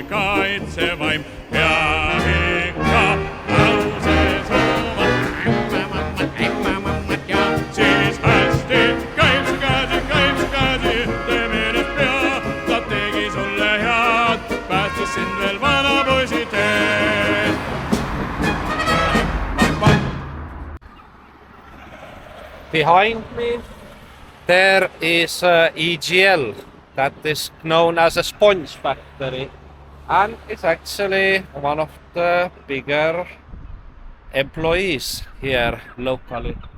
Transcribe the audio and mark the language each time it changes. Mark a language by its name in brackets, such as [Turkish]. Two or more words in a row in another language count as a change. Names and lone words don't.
[Estonian] kaitsevaim ja ikka lauses oma ämmamat ja siis hästi käib su käsi, tee meeles pea, ta tegi sulle head, päästis sind veel vanapoisi teed. [English] Behind me there is EGL, that is known as a sponge factory, and it's actually one of the bigger employees here locally.